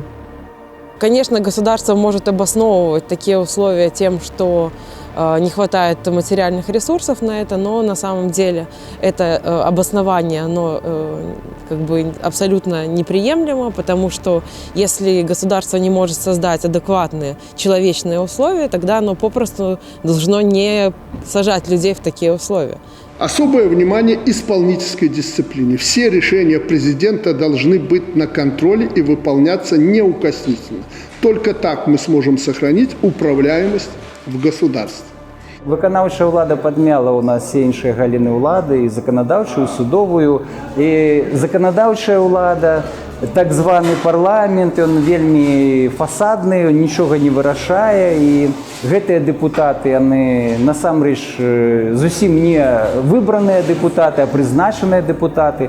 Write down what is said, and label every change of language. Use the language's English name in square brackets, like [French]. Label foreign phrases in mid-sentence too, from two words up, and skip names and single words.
[Russian] Конечно, государство может обосновывать такие условия тем, что не хватает материальных ресурсов на это, но на самом деле это обоснование, оно абсолютно неприемлемо, потому что если государство не может создать адекватные человечные условия, тогда оно попросту должно не сажать людей в такие условия. Особое внимание исполнительской дисциплине. Все решения президента должны быть на контроле и выполняться неукоснительно. Только так мы сможем сохранить управляемость в государстве. [Belarusian] Выканаўчая ўлада падмяла ў нас все іншыя галіны ўлады, і заканадаўчую, і судовую. І заканадаўчая ўлада, так званы парламент, ён вельмі фасадны, ён нічога не вырашае. І гэтыя дэпутаты, яны насамрэч зусім не выбраныя дэпутаты, а прызначаныя дэпутаты.